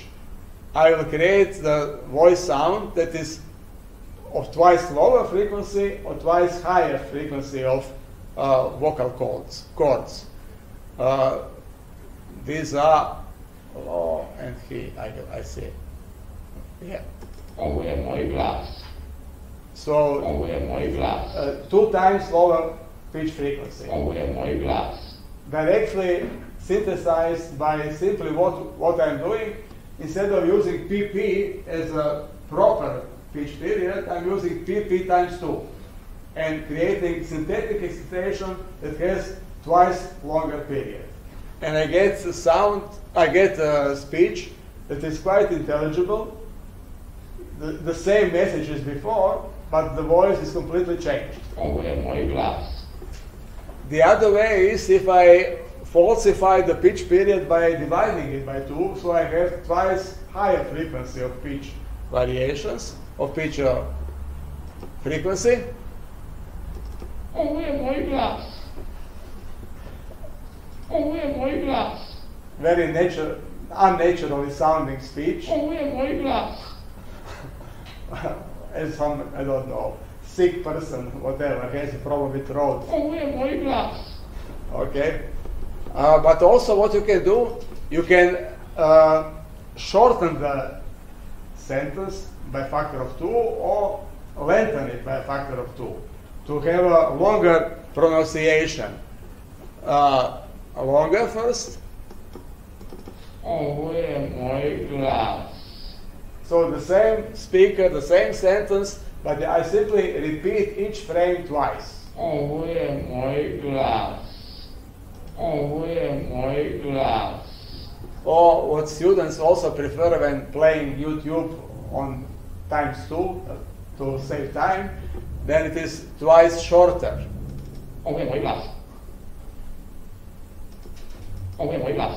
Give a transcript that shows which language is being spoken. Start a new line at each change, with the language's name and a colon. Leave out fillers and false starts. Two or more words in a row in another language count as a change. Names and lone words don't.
English: I will create the voice sound that is of twice lower frequency or twice higher frequency of vocal chords. These are low and high, I see. Yeah.
Croatian: Ovo je moj glas.
English: So
Croatian: Ovo je moj glas.
English: 2 times lower pitch frequency.
Croatian: Ovo je moj glas.
English: Directly synthesized by simply what I'm doing. Instead of using PP as a proper pitch period, I'm using PP times 2 and creating synthetic excitation that has twice longer period. And I get the sound, I get a speech that is quite intelligible, the same message as before, but the voice is completely changed.
Croatian: Ovo je moj glas.
English: The other way is if I falsify the pitch period by dividing it by 2, so I have twice higher frequency of pitch variations, of pitch frequency.
Croatian: Ovo je moj glas. Ovo je moj glas.
English: Very unnaturally sounding speech.
Croatian: Ovo je moj glas.
English: As some, I don't know, sick person, whatever, has a problem with throat.
Croatian: Ovo je moj glas.
English: Okay. But also what you can do, you can shorten the sentence by a factor of 2 or lengthen it by a factor of 2 to have a longer pronunciation. Longer first.
Croatian: Ovo je moj glas.
English: So the same speaker, the same sentence, but I simply repeat each frame twice.
Croatian: Ovo je moj glas. Away my glass.
English: Or what students also prefer when playing YouTube on ×2 to save time, then it is twice shorter. Away my glass. Away my glass.